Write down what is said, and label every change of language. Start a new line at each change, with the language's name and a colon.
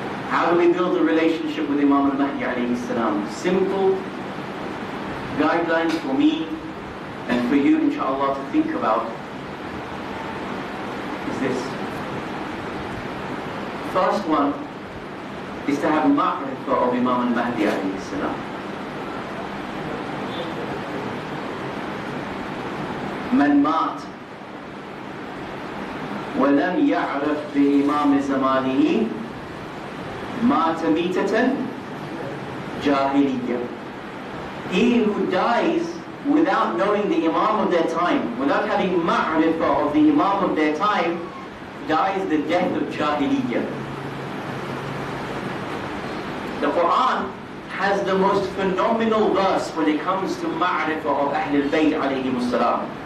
English: How do we build a relationship with Imam al-Mahdi alayhi salam? Simple guidelines for me and for you, inshallah, to think about is this. First one is to have ma'rifah of Imam al-Mahdi alayhi salam.
Arabic: من مات ولم يعرف بإمام زمانه مات ميتة جاهلية.
English: He who dies without knowing the Imam of their time, without having ma'rifah of the Imam of their time, dies the death of Jahiliyyah. The Quran has the most phenomenal verse when it comes to ma'rifah of Ahlul Bayt alayhimus salam.